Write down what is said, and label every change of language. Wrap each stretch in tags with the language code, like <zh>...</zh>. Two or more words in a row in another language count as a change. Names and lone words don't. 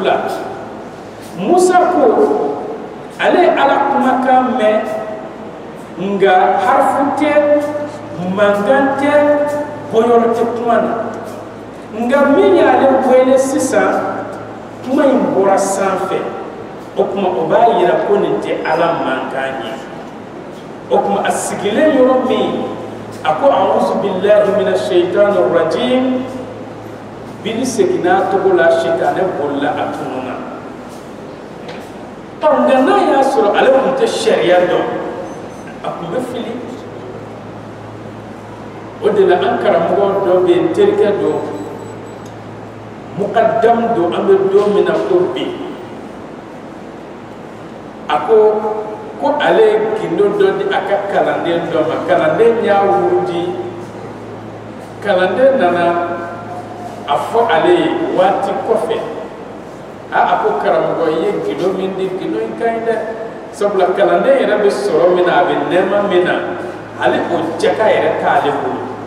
<bm>la Musa ko ale ye ala kumakan mɛn nga harfu tɛ mankan tɛ bɔyɔrɔ tɛ kuma na nga min y'ale wele sisan kuma in bɔra sanfɛ o kuma o b'a yira ko nin tɛ ala mankan ye o kuma a sigilen yɔrɔ min a ko</bm> <ar>أعوذ بالله من الشيطان الرجيم</ar> <bm>bini seginna togo la sitanɛ bolila a tununa nga n'a y'a sɔrɔ ale tun tɛ sariya dɔn a tun bɛ fili o de la an karamɔgɔ dɔ bɛ yen terikɛ dɔ muqaddam do an bɛ don min na ko bi a ko ale ye gindo dɔ di a ka kalanden dɔ ma kalanden y'a wurudi kalanden nana a fɔ ale ye waati kɔfɛ a ko karamɔgɔ i ye gindo min di gindo in ka ɲi dɛ sabula kalanden yɛrɛ bɛ sɔrɔ min na a bɛ nɛɛma min na ale o jaka yɛrɛ t'ale bolo</bm>